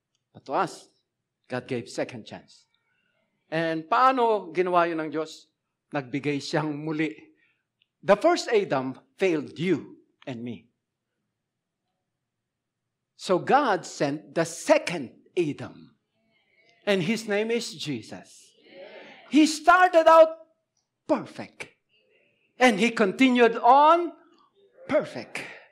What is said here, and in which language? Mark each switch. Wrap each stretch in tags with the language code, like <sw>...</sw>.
<en>But to us, God gave second chance.</en> <tl>And paano ginawa yun ng Diyos? Nagbigay siyang muli.</tl> <en>The first Adam failed you and me. So God sent the second Adam. And his name is Jesus. He started out perfect. And he continued on perfect.</en>